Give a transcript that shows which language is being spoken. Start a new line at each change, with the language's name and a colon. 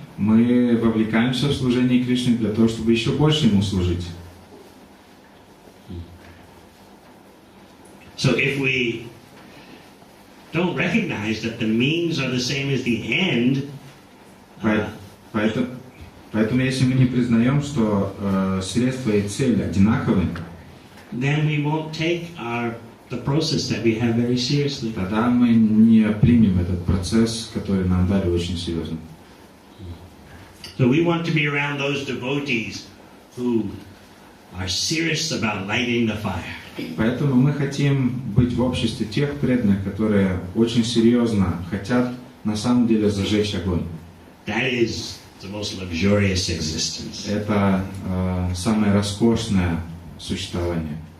Russian: Мы вовлекаемся в служение Кришне для того, чтобы еще больше Ему служить.
English: So if we don't recognize that the means are the same as the end,
Russian: Поэтому если мы не признаем, что средства и цель одинаковы,
English: then we won't take the process that we have very seriously.
Russian: тогда мы не примем этот процесс, который нам дали очень серьезно.
English: So we want to be around those devotees who are serious about lighting the fire.
Russian: Поэтому мы хотим быть в обществе тех преданных, которые очень серьезно хотят на самом деле зажечь огонь.
English: That is the most luxurious existence.
Russian: Это самое роскошное существование.